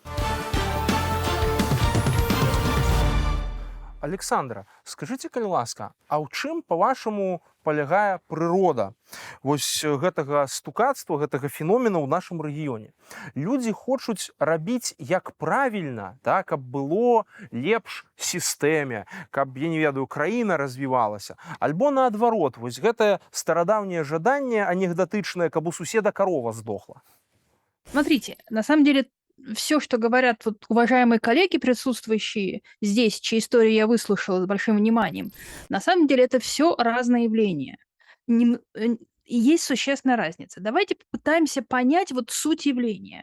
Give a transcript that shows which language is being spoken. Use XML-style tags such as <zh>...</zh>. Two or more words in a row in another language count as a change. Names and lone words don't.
<be>Александра, скажыце, калі ласка, а ў чым, па-вашаму, палягае прырода вось гэтага стукацтва, гэтага феномена ў нашым рэгіёне? Людзі хочуць рабіць як правільна, да, каб было лепш сістэме, каб, я не ведаю, краіна развівалася, альбо наадварот, вось гэтае старадаўняе жаданне анекдатычнае, каб у суседа карова здохла.</be> <ru>Смотрите, на самом деле все, что говорят вот уважаемые коллеги, присутствующие здесь, чьи истории я выслушала с большим вниманием, на самом деле это все разные явления. И есть существенная разница. Давайте попытаемся понять вот суть явления.</ru>